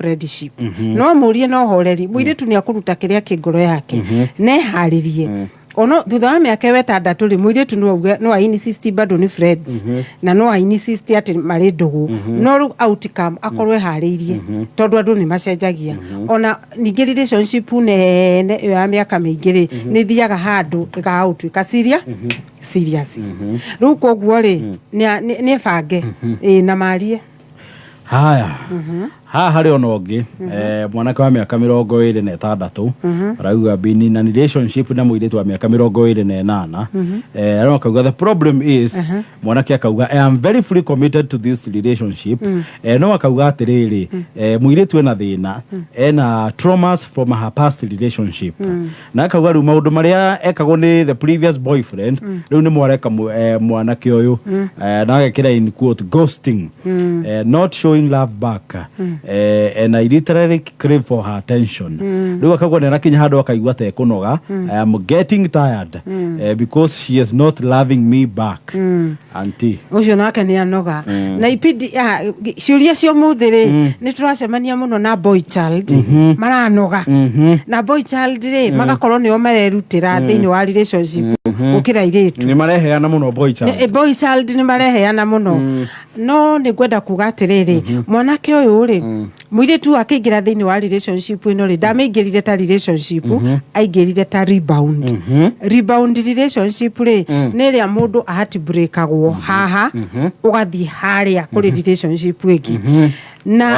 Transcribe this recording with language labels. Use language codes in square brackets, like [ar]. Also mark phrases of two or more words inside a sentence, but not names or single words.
[ki] no mũrie no horeri mũirĩtu nĩ akũruta kĩrĩa kĩ ngoro yake neharĩrie ono thutha wa mĩaka wetandatũ rĩ mũirĩtu no ainsist bado ni friends na no ainsist ati marĩ ndũgũ no rĩu outcome akorwo eharĩirie tondũ andũ nĩ macenjagia ona ningĩ relationship nene ya mĩaka mĩingĩ rĩ nĩ thiaga handũ ĩgatuĩka serious rĩu koguo rĩ nĩ bange na marie haya harĩ ona ũngĩ mwanake wa mĩaka 26 arauga bini na relationship na mũirĩtu wa mĩaka 28 akauga [en] the problem is [ki] mwanake akauga [en] I am very fully committed to this relationship [ki] no akauga atĩrĩrĩ mũirĩtu ena thĩna ena [en] traumas from her past relationship [ki] na akauga rĩu maũndũ marĩa ekagwo nĩ [en] the previous boyfriend [ki] rĩu nĩ mwareka mwanake ũyũ na agekĩra [en] in quote ghosting not showing love back and I literally crave for her attention. [ki] Rĩu akauga nĩ arakinya handũ akaigua ta ekũnoga [en] I am getting tired because she is not loving me back. [ki] Auntie ũcio nake nĩ anoga na ipindi ciũria cio mũthĩ rĩ nĩ tũracemania mũno na [en] boy child [ki] maranoga na [en] boy child [ki] rĩ magakorwo nĩo marerutĩra thĩinĩ wa relationship gũkĩra airĩtu nĩ mareheana mũno [en] boy child [ki] nĩ mareheana mũno no nĩ ngwenda kuga atĩrĩrĩ mwanake ũyũ rĩ mũirĩtu akĩingĩra thĩinĩ wa relationship ĩno rĩ ndamĩingĩrire ta relationship aingĩrire ta [en] rebound relationship [ki] rĩ nĩ ĩrĩa mũndũ ahati breakagwo haha ũgathiĩ harĩa kũrĩ relationship ĩngĩ na